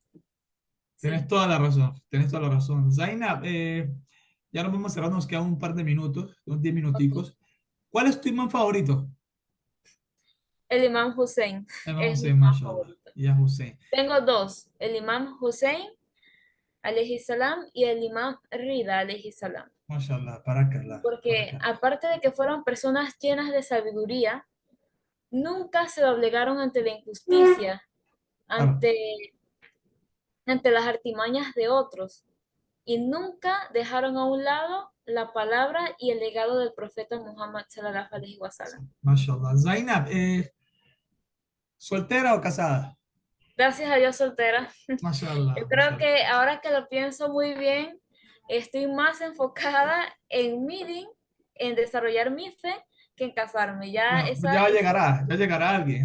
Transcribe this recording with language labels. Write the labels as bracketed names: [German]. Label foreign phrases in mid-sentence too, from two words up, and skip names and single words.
[Spanish] Sí. toda la razón, tienes toda la razón. Zainab, Ya nos vamos a cerrar, nos quedan un par de minutos, unos 10 Ok. minuticos. ¿Cuál es tu imán favorito? El imán Hussein Imam es mi Hussein, imán mashallah. favorito. Ya Hussein, Tengo dos, el imán Hussein, [Arabic] عليه السلام, [Spanish] y el imán Rida, [Arabic] عليه السلام. ما شاء الله، بارك الله, [Spanish] Porque barakallah. aparte de que fueron personas llenas de sabiduría, nunca se doblegaron ante la injusticia, Claro, ante, ante las artimañas de otros, y nunca dejaron a un lado la palabra y el legado del profeta Muhammad [Arabic] صلى الله عليه وسلم. [Spanish] mashallah. Zainab, ¿soltera o casada? Gracias a Dios soltera. Yo Mashallah, creo mashallah. que ahora que lo pienso muy bien, estoy más enfocada en mi din, en desarrollar mi fe, que en casarme. Ya Bueno, esa, esa, ya llegará alguien.